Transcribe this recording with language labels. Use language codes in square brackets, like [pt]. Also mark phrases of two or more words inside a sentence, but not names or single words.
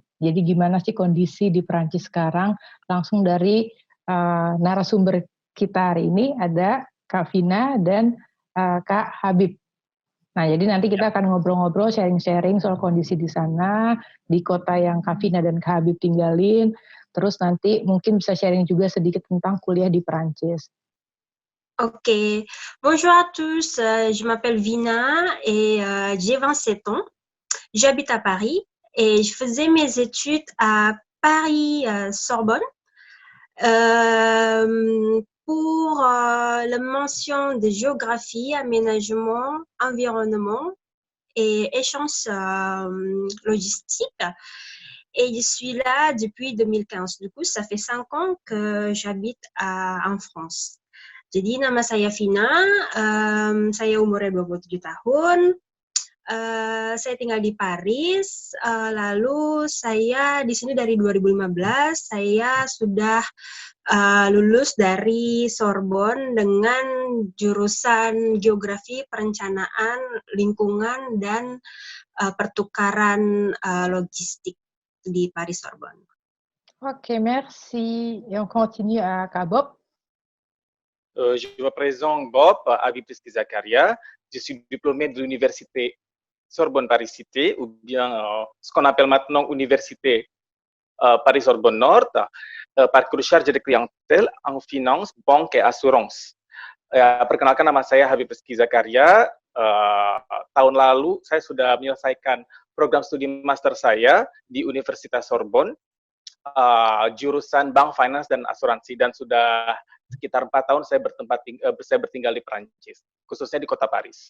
[id] Jadi gimana sih kondisi di Perancis sekarang? Langsung dari narasumber kita hari ini ada Kak Vina dan Kak Habib. Nah, jadi nanti kita akan ngobrol-ngobrol, sharing-sharing soal kondisi di sana, di kota yang Kak Vina dan Kak Habib tinggalin. Terus nanti mungkin bisa sharing juga sedikit tentang kuliah di Perancis. [fr] Ok, bonjour à tous, je m'appelle Vina et j'ai 27 ans. J'habite à Paris et je faisais mes études à Paris-Sorbonne pour la mention de géographie, aménagement, environnement et échange logistique. Et je suis là depuis 2015. Du coup, ça fait 5 ans que j'habite en France. [id] Jadi nama saya Vina, saya umurnya 27 tahun, saya tinggal di Paris, lalu saya di sini dari 2015, saya sudah lulus dari Sorbonne dengan jurusan Geografi, Perencanaan, Lingkungan, dan Pertukaran Logistik di Paris Sorbonne. [fr] Ok, merci. Et on continue à Kak Bob. Je me présente Bob Habib Rizky Zakaria. Je suis diplômé de l'université Sorbonne Paris Cité, ou bien ce qu'on appelle maintenant Université Paris Sorbonne Nord, parcours chargé de clientèle en finance, banque et assurance. [id] Perkenalkan, nama saya Habib Rizky Zakaria. Tahun lalu saya sudah menyelesaikan program studi master saya di Universitas Sorbonne, jurusan Bank, Finance, dan Asuransi, dan sudah sekitar 4 tahun saya bertinggal di Perancis, khususnya di kota Paris.